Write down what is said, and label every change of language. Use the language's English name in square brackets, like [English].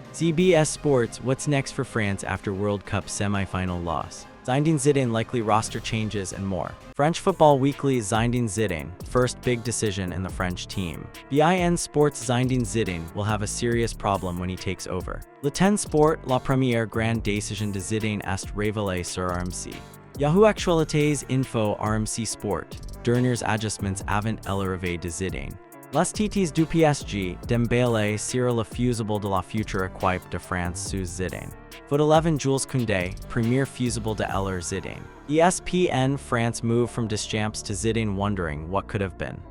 [English] CBS Sports, what's next for France after World Cup semi-final loss? Zinedine Zidane likely roster changes and more. French Football Weekly, Zinedine Zidane, first big decision in the French team. BIN Sports, Zinedine Zidane will have a serious problem when he takes over. [French] Le Temps Sport, la première grande décision de Zidane est révélée sur RMC. Yahoo Actualités Info RMC Sport, derniers ajustements avant l'arrivée de Zidane. Les titres du PSG, Dembélé sur le fusible de la future équipe de France sous Zidane. Foot 11, Jules Kounde, premier fusible de Zidane. [English] ESPN France move from Deschamps to Zidane, wondering what could have been.